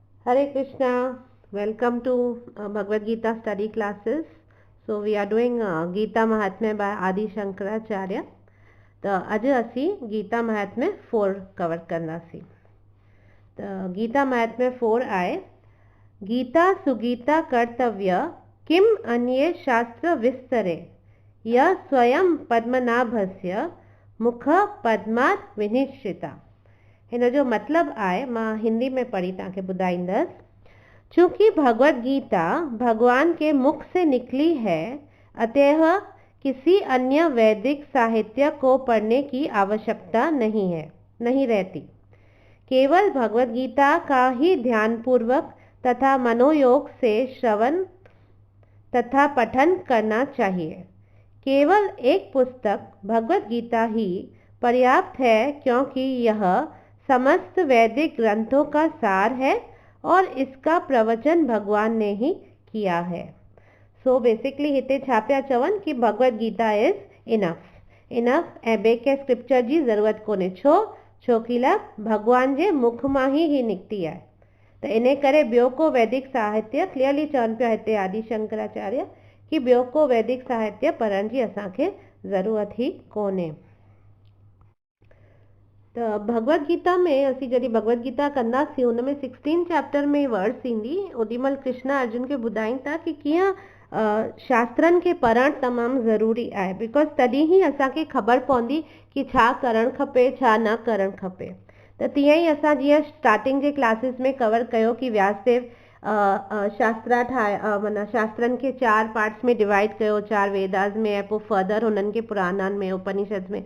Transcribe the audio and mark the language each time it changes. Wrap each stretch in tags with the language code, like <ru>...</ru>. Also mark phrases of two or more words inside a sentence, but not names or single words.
<en>Hare Krishna, welcome to Bhagavad Gita study classes. So we are doing Gita Mahatmya by Adi Shankaracharya.</en> <pa>तो अज असी गीता महात्म्य 4 कवर करना सी।</pa> <sa>तो गीता महात्म्य 4 आए, गीता सुगीता कर्तव्य किम अन्ये शास्त्र विस्तरे यह स्वयं पद्मनाभस्य मुख पद्मात् विनिश्चिता।</sa> <sd>हिन जो मतलब आए, मां हिंदी में पढ़ी तव्हांखे ॿुधाईंदसि।</sd> <hi>चूंकि भगवत गीता भगवान के मुख से निकली है, अतः किसी अन्य वैदिक साहित्य को पढ़ने की आवश्यकता नहीं रहती। केवल भगवत गीता का ही ध्यानपूर्वक तथा मनोयोग से श्रवण तथा पठन करना चाहिए। केवल एक पुस्तक भगवत गीता ही पर्याप्त है, क्योंकि यह समस्त वैदिक ग्रंथों का सार है और इसका प्रवचन भगवान ने ही किया है।</hi> <sd>सो बेसिकली हिते छा पिया चवन कि भगवत गीता</sd> <en>is enough</en> <sd>ऐं ॿिए कंहिं स्क्रिप्चर जी ज़रूरत कोन्हे। छोकी भगवान जे मुख मां ही निकिती आहे। त इन करे ॿियो को वैदिक साहित्य क्लियरली चवनि पिया हिते आदि शंकराचार्य कि ॿियो को वैदिक साहित्य पढ़ण जी असांखे ज़रूरत ही कोन्हे। तो भगवत गीता में असी जॾहिं भगवत गीता कंदासीं उन में 16 चैप्टर में वर्ड्स ईंदी। ओॾीमहिल कृष्ण अर्जुन खे ॿुधाइनि था कि कीअं शास्त्रनि खे पढ़णु तमामु ज़रूरी आहे, बिकॉज तॾहिं ई असांखे ख़बर पवंदी कि छा करणु खपे छा न करणु खपे। त तीअं ई असां जीअं स्टार्टिंग जे क्लासिस में कवर कयो कि व्यासदेव शास्त्रा ठाहे माना शास्त्रनि खे 4 पार्ट्स में डिवाइड कयो, 4 वेदास में ऐं पोइ फर्दर हुननि खे पुराणनि में उपनिषद में।</sd>